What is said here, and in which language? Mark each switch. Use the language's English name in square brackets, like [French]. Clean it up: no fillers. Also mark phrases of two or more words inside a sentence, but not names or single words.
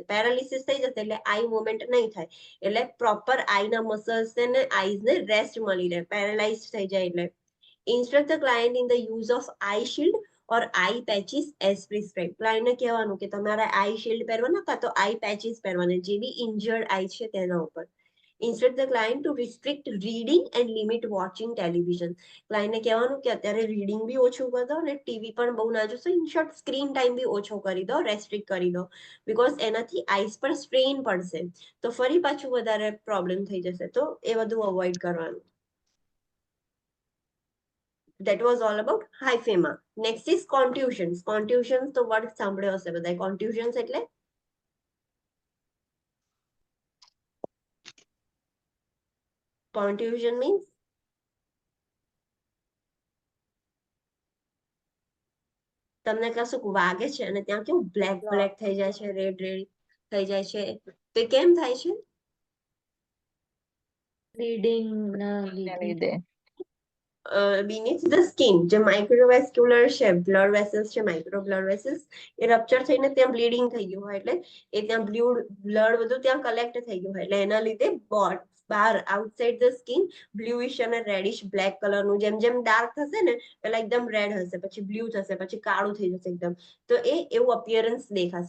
[Gujarati] પેરાલિસિસ થઈ જશે એટલે [English] eye movement [Gujarati] નહીં થાય, એટલે [English] proper eyeના muscles [Gujarati] ને આઈઝને રેસ્ટ મળી રહે. પેરાલાઇઝ થઈ જાય એટલે [English] instruct the client in the use of eye shield or eye patches as prescribe. [Gujarati] ક્લાયન્ટને કહેવાનું કે તમારે [English] eye shield [Gujarati] પહેરવાના કાં તો [English] eye patches [Gujarati] પહેરવાના, જે બી [English] injured eye [Gujarati] છે તેના ઉપર. [English] Instruct the client to restrict reading and limit watching television. [Gujarati] ક્લાયન્ટને કહેવાનું કે અત્યારે રીડિંગ બી ઓછું કરી દો અને ટીવી પણ બહુ ના જોશો. [English] in short screen time [Gujarati] બી ઓછો કરી દો, રેસ્ટ્રિક્ટ કરી દો, બીકોઝ એનાથી આઈસ પર સ્ટ્રેઇન પડશે તો ફરી પાછું વધારે પ્રોબ્લેમ થઈ જશે. તો એ બધું અવોઇડ કરવાનું. [English] That was all about hyphema. Next is contusions. [Gujarati] Contusions તો વર્ડ સાંભળ્યો હશે બધાએ. Contusions એટલે [English] contusion means [Gujarati] તમને કશુંક વાગે છે અને ત્યાં કેવું [English] black black [Gujarati] થઈ જાય છે, [English] red red [Gujarati] થઈ જાય છે, તો એ કેમ થાય છે? બ્લીડિંગ ના ને લીધે. લીધે [English] beneath the skin [Gujarati] જે માઇક્રોવેસ્ક્યુલર છે, [English] blood vessels [Gujarati] છે, [English] micro blood vessels, [Gujarati] એ રપ્ચર થઈને ત્યાં બ્લીડિંગ થઈ ગયું હોય એટલે એ ત્યાં બ્લડ બધું ત્યાં કલેક્ટ થઈ ગયું હોય એટલે એના લીધે બહાર [English] outside the skin [Gujarati] બ્લુઇશ અને [English] reddish black colorનું, [Gujarati] જેમ જેમ ડાર્ક થશે ને પેલા એકદમ રેડ હશે, પછી બ્લુ થશે, પછી કાળું થઈ જશે એકદમ, તો એ એવું અપિયરન્સ દેખાશે.